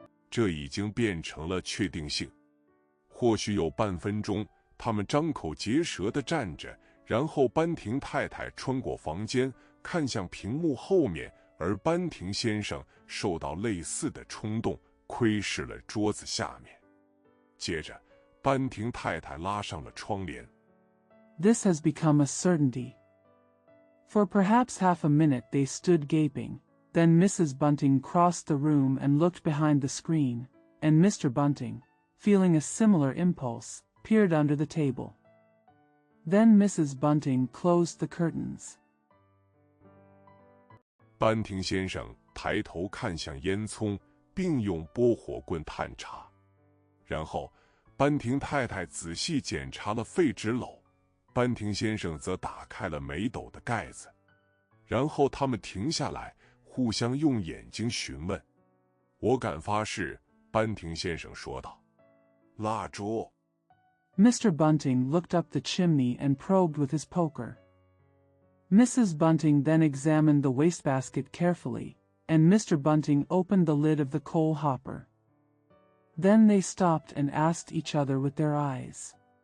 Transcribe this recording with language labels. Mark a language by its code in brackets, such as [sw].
[zh] 这已经变成了确定性。或许有半分钟，他们张口结舌地站着，然后班廷太太穿过房间，看向屏幕后面，而班廷先生受到类似的冲动，窥视了桌子下面。接着，班廷太太拉上了窗帘。 [en] This has become a certainty. For perhaps half a minute they stood gaping. Then Mrs. Bunting crossed the room and looked behind the screen, and Mr. Bunting, feeling a similar impulse, peered under the table. Then Mrs. Bunting closed the curtains. [zh] 班廷先生抬头看向烟囱，并用拨火棍探查。然后，班廷太太仔细检查了废纸篓，班廷先生则打开了煤斗的盖子。然后他们停下来，互相用眼睛询问。我敢发誓，班廷先生说道。蜡烛。 [en] Mr. Bunting looked up the chimney and probed with his poker. Mrs. Bunting then examined the wastebasket carefully, and Mr. Bunting opened the lid of the coal hopper. Then they stopped and asked each other with their eyes.